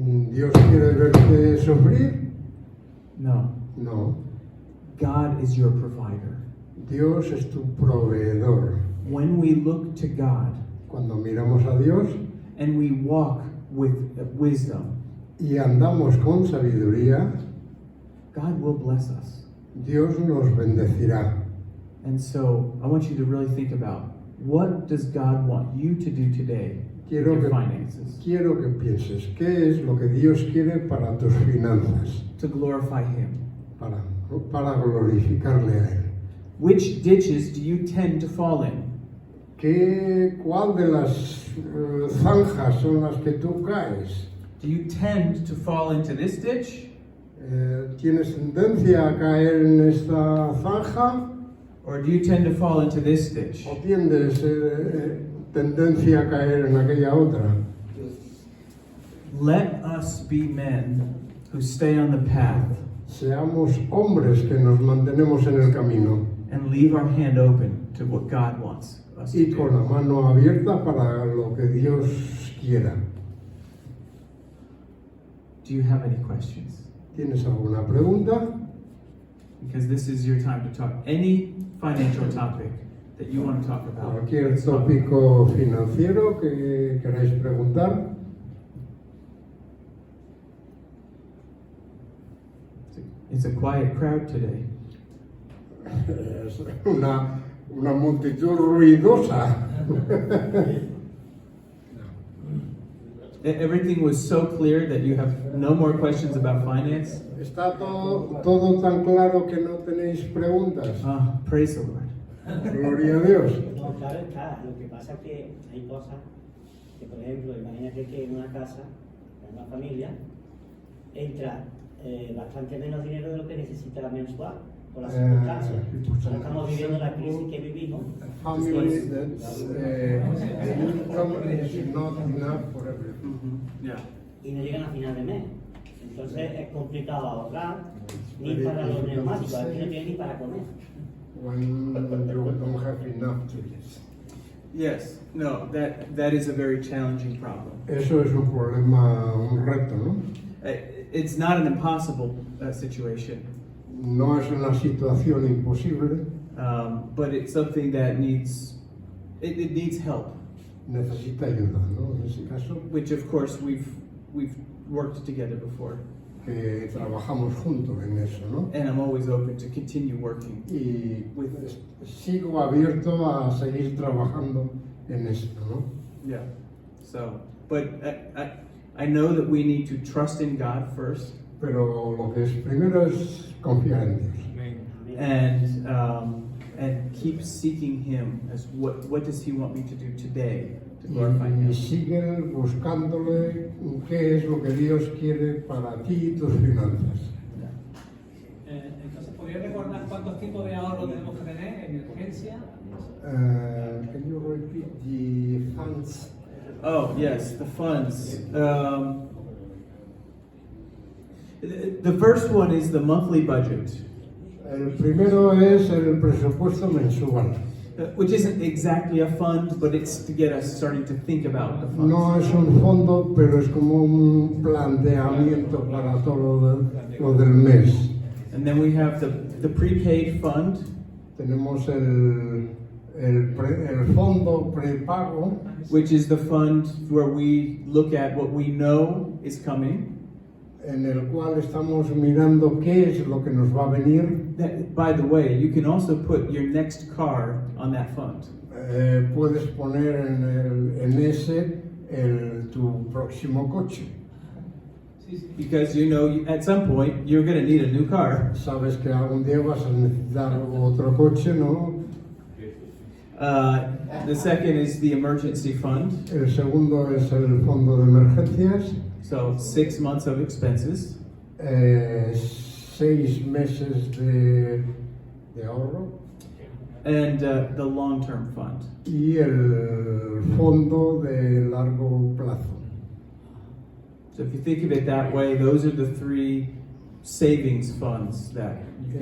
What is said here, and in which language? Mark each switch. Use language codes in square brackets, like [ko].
[es] ¿Dios quiere verte sufrir? No. No. [en] God is your provider. [es] Dios es tu proveedor. [en] When we look to God [es] Cuando miramos a Dios [en] and we walk with wisdom, [es] y andamos con sabiduría, [en] God will bless us. [es] Dios nos bendecirá. [en] And so I want you to really think about, what does God want you to do today [es] Quiero [en] your [es] que, [en] finances, [es] quiero que pienses, ¿qué es lo que Dios quiere para tus finanzas? [en] to glorify Him. [es] Para glorificarle a Él. [en] Which ditches do you tend to fall in? [es] ¿Cuál de las zanjas son las que tú caes? [en] Do you tend to fall into this ditch, [es] ¿Tienes tendencia a caer en esta zanja [en] or do you tend to fall into this ditch? [es] o tienes tendencia a caer en aquella otra? [en] Let us be men who stay on the path [es] Seamos hombres que nos mantenemos en el camino [en] and leave our hand open to what God wants us to [es] y con la [en] do. [es] mano abierta para lo que Dios quiera. [en] Do you have any questions? [es] ¿Tienes alguna pregunta? [en] Because this is your time to talk any financial topic that you want to talk about. [es] Cualquier tópico financiero que queráis preguntar. [en] It's a quiet crowd today. [es] Es una multitud ruidosa. [en] Everything was so clear that you have no more questions about finance. [es] Está todo tan claro que no tenéis preguntas. [en] Praise the Lord. [es] Gloria a Dios. No, claro está. Lo que pasa es que hay cosas que, por ejemplo, imagínate que en una casa, en una familia, entra bastante menos dinero de lo que necesita mensual por las circunstancias. Ahora estamos viviendo la crisis que vivimos. [en] Family that's the income is not enough for everything. Yeah. [es] Y no llegan a final de mes. Entonces es complicado ahorrar ni para los neumáticos, aquí no tienen ni para comer. [en] When you don't have enough to use. Yes. No, that is a very challenging problem. [es] Eso es un problema, un reto, ¿no? [en] It's not an impossible situation, [es] No es una situación imposible, [en] but it's something that needs help. [es] necesita ayuda, ¿no? En ese caso, [en] Which of course we've worked together before, [es] que trabajamos juntos en eso, ¿no? [en] and I'm always open to continue working. [es] Y sigo abierto a seguir trabajando en esto, ¿no? [en] Yeah. So, but I know that we need to trust in God first, [es] Pero lo que es primero es confiar en Dios. [en] and keep seeking Him as what does He want me to do today to glorify Him. [es] sigue buscándole qué es lo que Dios quiere para ti y tus finanzas. Entonces, ¿podría recordar cuántos tipos de ahorro tenemos que tener? Emergencia. [en] Can you repeat the funds? Oh yes, the funds. The first one is the monthly budget, [es] El primero es el presupuesto mensual. [en] which isn't exactly a fund, but it's to get us starting to think about the funds. [es] No es un fondo, pero es como un planteamiento para todo lo del mes. [en] And then we have the prepaid fund, [es] Tenemos el fondo prepago, [en] which is the fund where we look at what we know is coming. [es] en el cual estamos mirando qué es lo que nos va a venir. [en] That, by the way, you can also put your next car on that fund. [es] Puedes poner en ese tu próximo coche. Sí, sí. [en] Because you know at some point you're going to need a new car. [es] Sabes que algún día vas a necesitar otro coche, ¿no? [en] The second is the emergency fund. [es] El segundo es el fondo de emergencias. [en] So 6 months of expenses. [es] 6 meses de ahorro. [en] And the long-term fund. [es] Y el fondo de largo plazo. [en] So if you think of it that way, those are the 3 savings funds that you can